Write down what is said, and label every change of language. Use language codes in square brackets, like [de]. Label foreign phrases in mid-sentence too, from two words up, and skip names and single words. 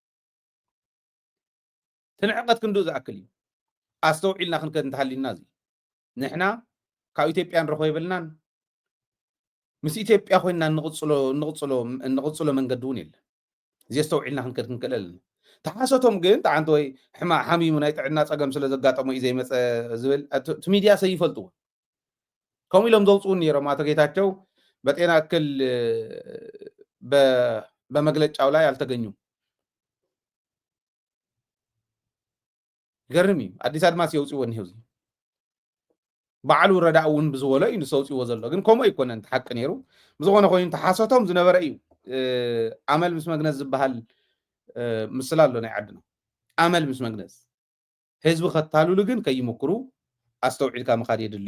[ti] ትንዕቀት ክንዱ ዝኣክል እዩ ኣስተውዒልና ክንከድ እንተሃሊና እዚ ንሕና ካብ ኢትዮጵያ ንረኽቦ የብልናን ምስ ኢትዮጵያ ኮይና ንቕፅሎ መንገዲ እውን የለን እዚ ኣስተውዒልና ክንከድ ክንክእል ኣለና ተሓሰቶም ግን ጣዓንቲ ወይ ሓሚሙ ናይ ጥዕና ፀገም ስለ ዘጋጠሞ እዩ ዘይመፀ ዝብል እቲ ሚድያ ሰይፈልጥዎ ከምኡ ኢሎም ዘውፅውን ነይሮም [am] ኣቶ ጌታቸው በጤና እክል በመግለጫው ላይ አልተገኙም [ti] ገርም እዩ አዲስ አድማስ የውፅዎ እንሄው እዚ በዓሉ ረዳእ እውን ብዝበሎ እዩ ንሰውፅዎ ዘሎ ግን ከምኡ ኣይኮነን ተሓቂ ነይሩ ብዝኾነ ኮይኑ ተሓሰቶም ዝነበረ እዩ ኣመል ምስ መግነዝ ዝበሃል ምስላ ኣሎ ናይ ዓድና ኣመል ምስ መግነዝ ህዝቢ ከታልሉ ግን ከይምክሩ ኣስተውዒልካ ምኻድ የድሊ